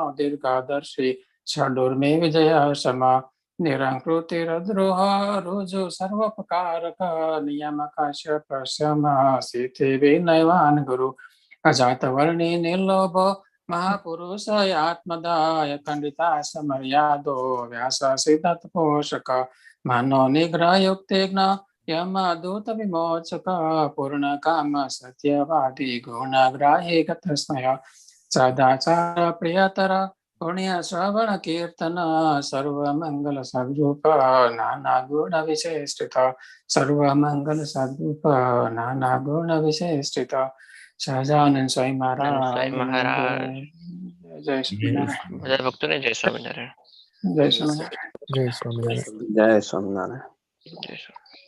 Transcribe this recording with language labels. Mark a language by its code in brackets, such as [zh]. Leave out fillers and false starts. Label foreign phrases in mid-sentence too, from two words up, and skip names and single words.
[sa] दीर्घदर्शी षडूर्मे विजय समा निरंकृति रुद्रोह रुजु सर्वोपकारक नियमक श्यम सिद्धि विनयवान गुरु अजात वर्णी निर्लोभ महापुरुष आत्मदाय खंडिता समर्यादो व्यास सिद्धार्थ पोषक मानो निग्रह युक्तिज्ञ यमदूत विमोचक पूर्ण काम सत्यवादी गुणग्राही गतस्मय सदाचार प्रियतर पुण्य श्रवण कीर्तन सर्वमंगल सद्रूप नाना गुण विशेषित सर्वमंगल सद्रूप नाना गुण विशेषित સહજાનંદ સ્વામી [gu] સ્વામી મહારાજ મહારાજ જય સ્વામિનારાયણ બધા ભક્તોને જય સ્વામિનારાયણ જય સ્વામિનારાયણ जय स्वामीनारायण। જય સ્વામિનારાયણ। જય સ્વામિનારાયણ।